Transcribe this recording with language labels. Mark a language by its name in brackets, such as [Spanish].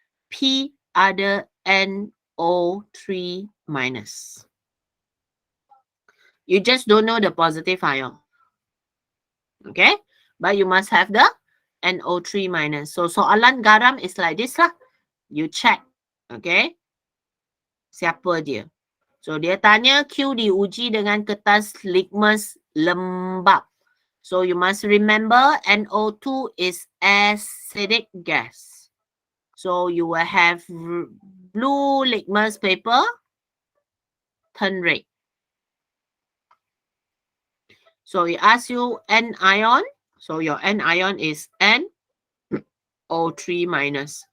[Malay] P ada NO3 minus. [English] You just don't know the positive ion. Okay? But you must have the NO3 minus. So [Malay] soalan garam [English] is like this lah. You check. Okay? [Malay] Siapa dia? So dia tanya Q diuji dengan kertas litmus lembab. [English] So you must remember NO2 is acidic gas. So you will have blue litmus paper, turn red. So it asks you N ion. So your N ion is NO3 minus.